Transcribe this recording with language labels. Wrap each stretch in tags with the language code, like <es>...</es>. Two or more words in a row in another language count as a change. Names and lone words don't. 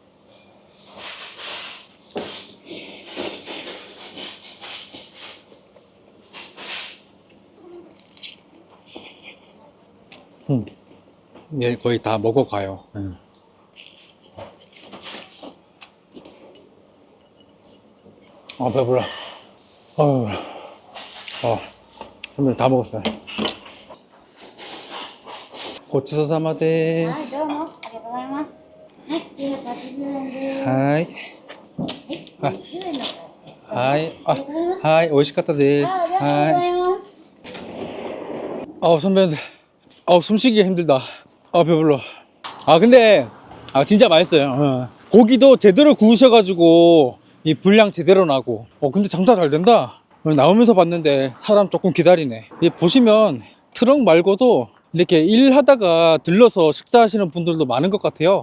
<ko>예, 거의 다 먹어가요. 배불러. 배불러. 선배님 다 먹었어요.</ko> <ja>ごちそう さまはい、 데스. どうもありがとうございます。はい、980円です。 하이. はい、90円だったら。 하이. ありがとうございます。はい。おいしかったあ、 데스. ありがとうございます。</ja> <ko>선배님들. 숨쉬기 힘들다. 배불러. 근데, 진짜 맛있어요. 고기도 제대로 구우셔가지고, 이 분량 제대로 나고. 근데 장사 잘 된다. 나오면서 봤는데, 사람 조금 기다리네. 보시면, 트럭 말고도, 이렇게 일하다가 들러서 식사하시는 분들도 많은 것 같아요.</ko>